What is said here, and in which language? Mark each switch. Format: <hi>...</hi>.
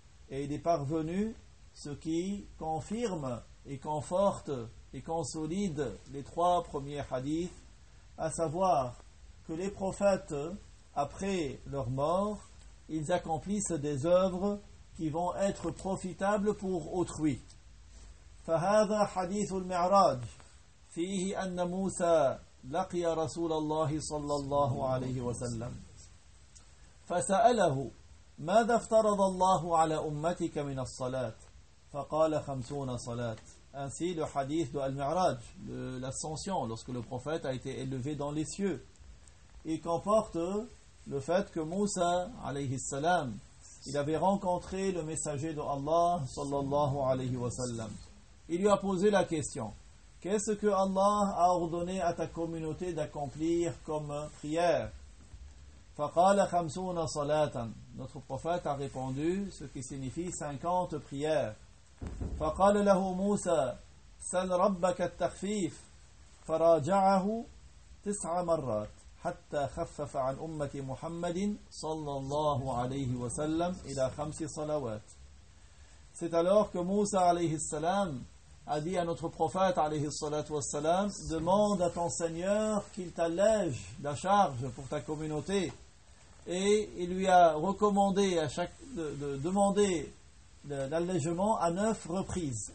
<fr>Et il est parvenu ce qui confirme et conforte et consolide les trois premiers hadiths, à savoir que les prophètes, après leur mort, ils accomplissent des œuvres qui vont être profitables pour autrui.</fr> <ar>فهذا حديث المعراج فيه أن موسى لقي رسول الله صلى الله عليه وسلم فسأله ماذا افترض الله على أمتك من الصلاة فقال 50 صلاة.</ar> <fr>Ainsi le hadith de Al-Mi'raj, l'ascension, lorsque le prophète a été élevé dans les cieux, il comporte le fait que Moussa, alayhi salam, il avait rencontré le messager de Allah, sallallahu alayhi wa sallam. Il lui a posé la question, qu'est-ce que Allah a ordonné à ta communauté d'accomplir comme prière?</fr> <ar>Faqala khamsuna salatan.</ar> <fr>Notre prophète a répondu, ce qui signifie 50 prières.</fr> <ar>فقال له موسى سل ربك التخفيف فراجعه 9 مرات حتى خفف عن أمة محمد صلى الله عليه وسلم إلى 5 صلوات.</ar> <fr>C'est alors que Moussa</fr> <ar>عليه السلام</ar> <fr>a dit à notre prophète</fr> <ar>عليه الصلاة والسلام,</ar> <fr>demande à ton Seigneur qu'il t'allège la charge pour ta communauté, et il lui a recommandé à chaque de demander l'allègement à 9 reprises.</fr>